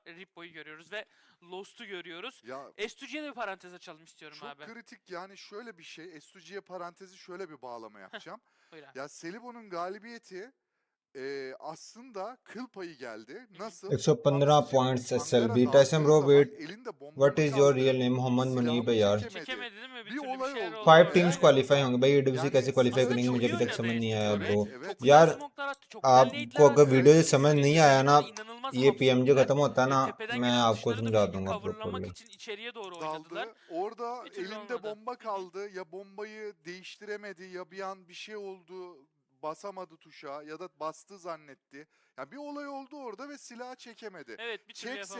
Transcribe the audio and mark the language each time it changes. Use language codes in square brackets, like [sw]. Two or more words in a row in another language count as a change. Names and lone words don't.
[tr] Rippo'yu görüyoruz ve Lost'u görüyoruz. Ya S2G'ye de bir parantez açalım istiyorum çok abi. kritik, yani şöyle bir şey. S2G'ye parantezi şöyle bir bağlama yapacağım. Buyur abi. Ya Selibo'nun galibiyeti aslında kıl payı geldi. Nasıl? [en] 115 points SLB. [tr] Hangara [en] Tyson bro, [tr] daldığı zaman [en] wait. [tr] elinde bomba [en] What [tr] mı [en] is your [tr] kaldı? [en] real name? Mohammed Muneeb [tr] Silahı [hi] है [tr] mı [hi] यार. [tr] Çekemedi değil mi? Bir Bir türlü olay şeyler oldu. oldu. [en] 5 teams [tr] Yani- [hi] qualify होंगे भाई, ये WC [tr] Yani [hi] कैसे qualify [tr] Aslında [hi] करेंगे [tr] çok [hi] मुझे [tr] iyi [hi] अभी तक [tr] oynadı [hi] समझ नहीं आया [tr] S2G [hi] bro. [tr] orayı. Evet, Çok evet. güzel [hi] यार [tr] smoke'lar attı. Çok güzel nade'ler [hi] आपको अगर [tr] attı. [hi] वीडियो से समझ [tr] Freedom [hi] नहीं [tr] ve [hi] आया ना, [tr] Selibo'nu inanılmaz [hi] ये PMG [tr] hapsettiler. [hi] खत्म होता है ना, [tr] Tepeden [hi] मैं [tr] gelen [hi] आपको [tr] atışları da [hi] समझा [tr] bir şekilde [hi] दूंगा [tr] coverlamak [hi] properly. [tr] için içeriye doğru daldı. oynadılar. Orada Bir türlü elinde olmadı. bomba kaldı. Ya bombayı değiştiremedi ya bir an bir şey oldu. Basamadı tuşa ya da bastı zannetti. Ya bir olay oldu orada ve silahı çekemedi. Evet, bir türlü Çekse,